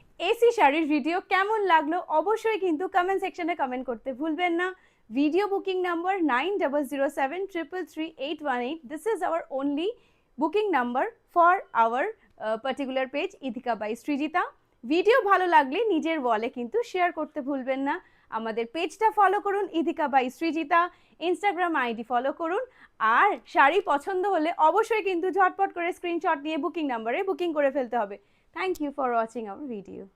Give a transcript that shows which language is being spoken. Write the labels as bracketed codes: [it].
[bn] AC শাড়ির video কেমন লাগলো অবশ্যই কিন্তু কমেন্ট সেকশনে কমেন্ট করতে ভুলবেন না। Video booking number 9007333818. [en] This is our only booking number for our particular page Idika by Srijita. [bn] Video ভালো লাগলে নিজের ওয়ালে কিন্তু শেয়ার করতে ভুলবেন না। আমাদের পেজটা ফলো করুন ইদিকা by Srijita, Instagram ID follow করুন, আর শাড়ি পছন্দ হলে অবশ্যই কিন্তু ঝটপট করে স্ক্রিনশট নিয়ে বুকিং নাম্বারে বুকিং করে ফেলতে হবে। [en] Thank you for watching our video.